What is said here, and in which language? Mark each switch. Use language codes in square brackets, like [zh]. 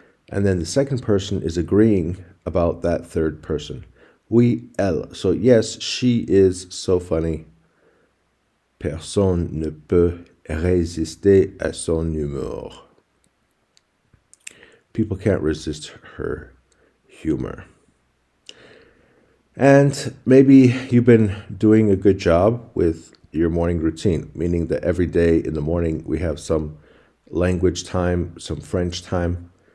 [en] And then the second person is agreeing about that third person. [fr] Oui, elle. [en] So yes, she is so funny. [fr] Personne ne peut résister à son humour. [en] People can't resist her humor. And maybe you've been doing a good job with your morning routine, meaning that every day in the morning we have some language time, some French time.